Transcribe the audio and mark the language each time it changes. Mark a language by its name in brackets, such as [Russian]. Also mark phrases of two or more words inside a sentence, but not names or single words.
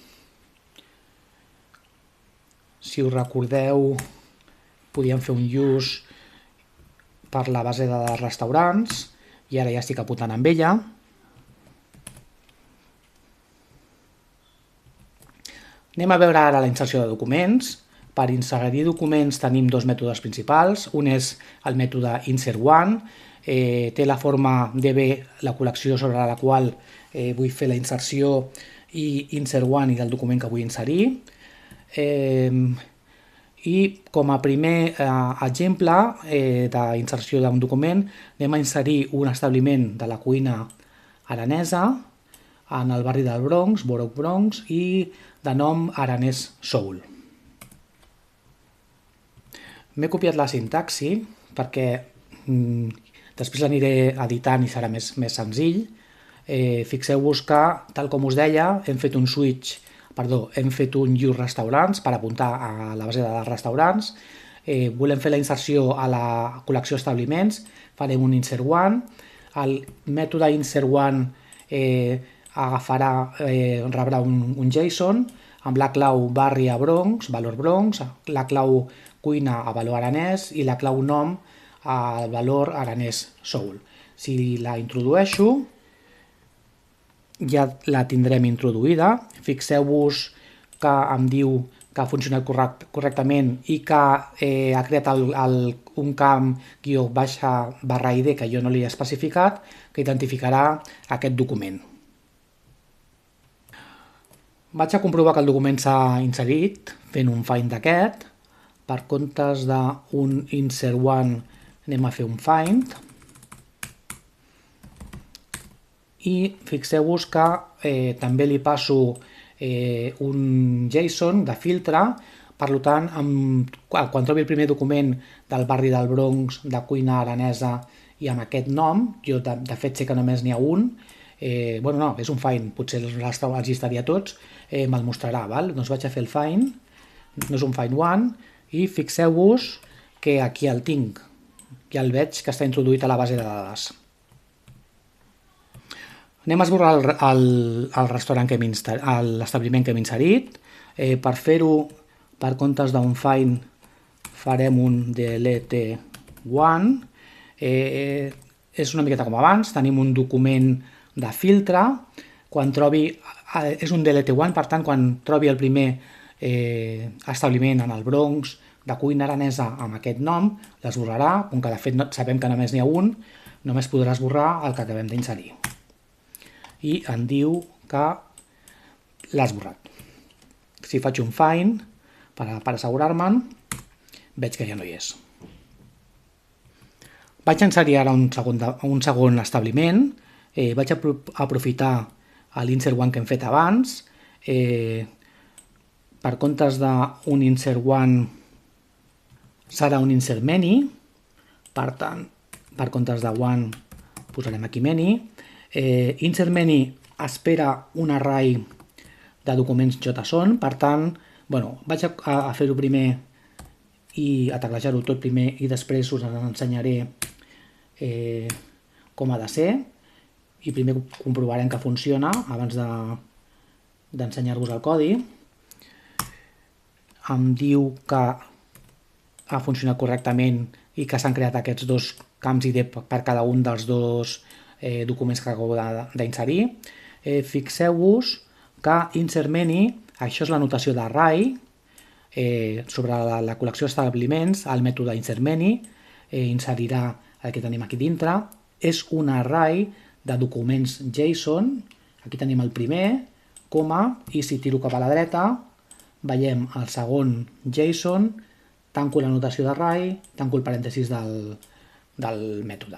[Catalan] Si us recordeu, podíem fer un use per la base de restaurants i ara ja estic apuntant amb ella. Anem a veure ara la inserció de documents. Per inserir documents tenim dos mètodes principals. Un és el mètode insert_one, té la forma db, la col·lecció sobre la qual vull fer la inserció, i insert_one i del document que vull inserir. I com a primer exemple d'inserció d'un document anem a inserir un establiment de la cuina aranesa en el barri del Bronx, Borough Bronx, i de nom Aranès Soul. M'he copiat la sintaxi perquè després l'aniré editant i serà més senzill. Fixeu-vos que, tal com us deia, hem fet un use restaurants per apuntar a la base de dades restaurants. Volem fer la inserció a la col·lecció establiments, farem un insert_one. El mètode insert_one rebrà un JSON amb la clau barri a Bronx, valor Bronx, la clau cuina a valor aranès i la clau nom al valor Aranès Soul. Si la introdueixo, ja la tindrem introduïda. Fixeu-vos que em diu que ha funcionat correctament i que ha creat un camp _id que jo no li he especificat, que identificarà aquest document. Vaig a comprovar que el document s'ha inserit fent un find d'aquest. Per comptes d'un [English] insert one [Catalan] anem a fer un find. I fixeu-vos que també li passo un JSON de filtre, per tant, quan trobi el primer document del barri del Bronx, de cuina aranesa i amb aquest nom, jo de fet sé que només n'hi ha un, bueno, no, és un find, potser els llistaria tots, me'l mostrarà, val? Doncs vaig a fer el find, no és un [English] find one, [Catalan] i fixeu-vos que aquí el tinc, ja el veig que està introduït a la base de dades. Anem a esborrar el restaurant l'establiment que hem inserit. Per fer-ho, per comptes d'un find, farem un [English] delete one. [Catalan] És una miqueta com abans, tenim un document de filtre. És un [English] delete one, [Catalan] per tant, quan trobi el primer establiment en el Bronx de cuina aranesa amb aquest nom, l'esborrarà, com que de fet sabem que només n'hi ha un, només podrà esborrar el que acabem d'inserir. I em diu que l'ha esborrat. Si faig un find per assegurar-me'n, veig que ja no hi és. Vaig inserir ara un segon establiment. Vaig aprofitar l' [English] insert one [Catalan] que hem fet abans. Per comptes d'un [English] insert one [Catalan] serà un [English] insert many. [Catalan] Per tant, per comptes de one posarem aquí many. [English] Insert many [Catalan] espera un array de documents JSON, per tant, vaig a fer-ho primer i a teclejar-ho tot primer i després us ensenyaré com ha de ser i primer comprovarem que funciona abans d'ensenyar-vos el codi. Em diu que ha funcionat correctament i que s'han creat aquests dos camps ID per cada un dels dos documents que acabo d'inserir. Fixeu-vos que [English] insert many, [Catalan] això és la notació d'array, sobre la col·lecció d'establiments, el mètode [English] insert many [Catalan] inserirà el que tenim aquí dintre. És un array de documents JSON, aquí tenim el primer, coma, i si tiro cap a la dreta veiem el segon JSON, tanco la notació d'array, tanco el parèntesis del mètode.